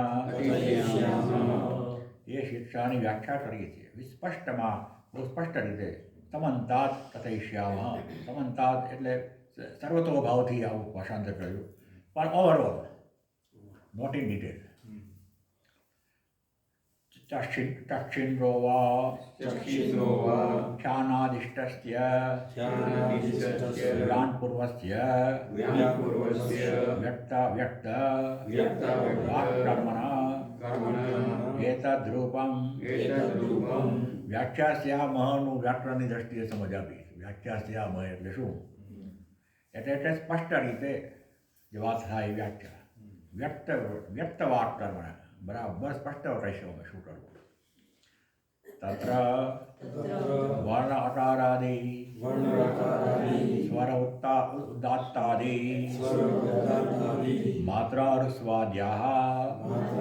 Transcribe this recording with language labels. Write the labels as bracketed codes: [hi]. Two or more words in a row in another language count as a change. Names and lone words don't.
[gu] એ શિક્ષાની વ્યાખ્યા કરીએ છીએ વિસ્પષ્ટમાં, બહુ સ્પષ્ટ રીતે. [sa] સમંતાત કથયિષ્યામઃ. [gu] સમંતાત એટલે સર્વતોભાવથી આવું ભાષાંતર કર્યું, પણ [en] overall, not in detail. [sa] चक्षिन्द्रो वा चक्षिणो वा ध्यानादिष्टस्य ध्यानादिष्टस्य ज्ञानपूर्वस्य व्यापूर्वस्य व्यक्त व्यक्ताव्यक्त वाक्कर्मणः કર્મણ एतद्रूपं એતદ્રૂપમ [gu] વ્યાખ્યાસ્યામહનું વ્યાકરણની દ્રષ્ટિએ સમજ આપી. વ્યાખ્યાસ્યામહ એટલે શું? એટલે સ્પષ્ટ રીતે જે વાત થાય એ વ્યાખ્યા [sa] વ્યક્ત વાક કર્મણ [gu] બરાબર સ્પષ્ટ રહેશે અમે શું કરવું. [sa] તત્ર વર્ણ અકારાદિ સ્વર ઉદાત્તાદિ માત્રાનુસ્વાદ્યાઃ